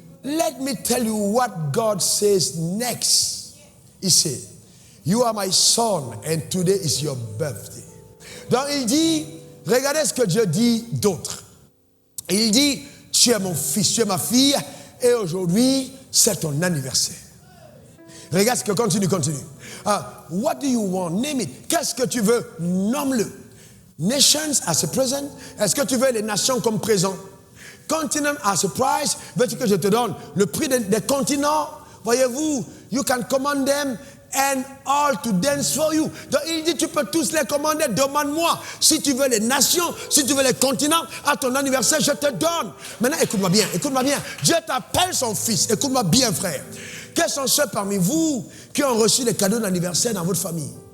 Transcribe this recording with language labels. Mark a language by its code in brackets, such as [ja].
[en] Let me tell you what God says next. He said, you are my son and today is your birthday. [fr] Donc il dit, regardez ce que Dieu dit d'autre. Il dit, tu es mon fils, tu es ma fille et aujourd'hui c'est ton anniversaire. Regarde ce que continue. [en] What do you want? Name it. [fr] Qu'est-ce que tu veux? Nomme-le. [en] Nations as a present. [fr] Est-ce que tu veux les nations comme présent? [en] Continent as a price. [fr] Veux-tu que je te donne le prix des continents? [en] Voyez-vous, you can command them and all to dance for you. [fr] Donc il dit, tu peux tous les commander. Demande-moi si tu veux les nations, si tu veux les continents. À ton anniversaire, je te donne. Maintenant, écoute-moi bien. Dieu t'appelle son fils. Écoute-moi bien, frère. Quels sont ceux parmi vous qui ont reçu des cadeaux d'anniversaire dans votre famille?